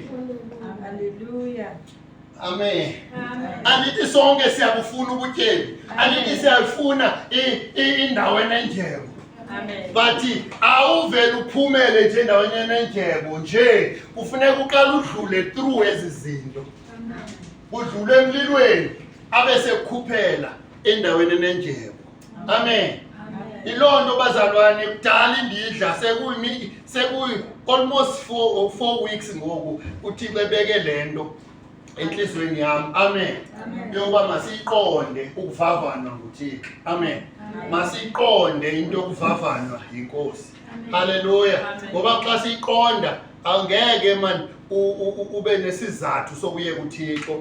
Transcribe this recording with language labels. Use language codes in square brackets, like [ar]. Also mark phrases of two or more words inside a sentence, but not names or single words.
[xh] Hallelujah. Amen. Andithi sonke siyabufuna ubutyebi. Andithi siyafuna indawo enenjebo. Amen. Bathi awuvele uphumele nje endaweni enenjebo nje kufuneka uqala udlule through ezizinto. Udlule emlilweni abese kukhuphela endaweni enenjebo. Amen. Ilonto bazalwane kudala indidla sekuyi [en] almost 4 weeks [xh] ngoku uThixo ebeke lento enhlizweni yami. Amen. Yoba masiqonde ukuvavanwa nguThixo. Amen. Masiqonde into yokuvavanwa yiNkosi. Haleluya. Ngoba xa siqonda angeke man ube nesizathu sokuyeka uThixo.